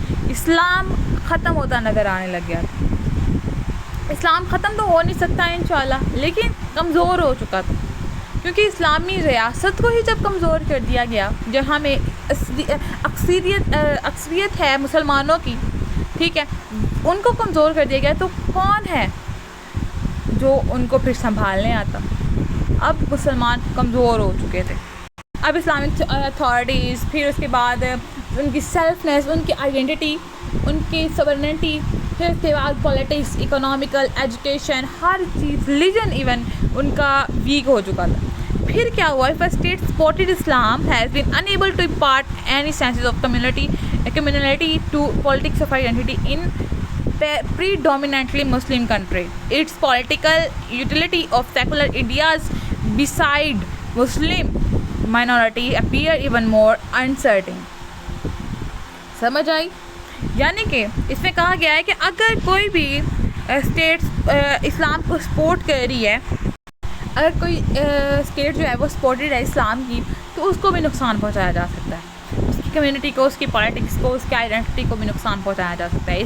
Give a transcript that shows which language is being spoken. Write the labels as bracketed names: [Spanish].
[Urdu] اسلام ختم ہوتا نظر آنے لگ گیا تھا. اسلام ختم تو ہو نہیں سکتا انشاءاللہ، لیکن کمزور ہو چکا تھا، کیونکہ اسلامی ریاست کو ہی جب کمزور کر دیا گیا، جہاں میں اکثریت ہے مسلمانوں کی، ٹھیک ہے، ان کو کمزور کر دیا گیا، تو کون ہے جو ان کو پھر سنبھالنے آتا؟ اب مسلمان کمزور ہو چکے تھے. اب اسلامک اتھارٹیز، پھر اس کے بعد ان کی سیلفنیس، ان کی آئیڈینٹی، ان کی سورنٹی، پھر اس کے بعد پولیٹکس، اکنامیکل، ایجوکیشن، ہر چیز، ریلیجن ایون ان کا ویک ہو چکا تھا. پھر کیا ہوا؟ [English] if a state supported Islam has been unable to impart any senses of communality to politics of identity in predominantly Muslim country. Its political utility of secular ideas beside Muslim minority appear even more uncertain. [Urdu] سمجھ آئی؟ یعنی کہ اس میں کہا گیا ہے کہ اگر کوئی بھی اسٹیٹ اسلام کو سپورٹ کر رہی ہے، اگر کوئی اسٹیٹ جو ہے وہ سپورٹڈ ہے اسلام کی، تو اس کو بھی نقصان پہنچایا جا سکتا ہے، اس کی کمیونٹی کو، اس کی پالیٹکس کو، اس کی آئیڈینٹی کو بھی نقصان پہنچایا جا سکتا ہے.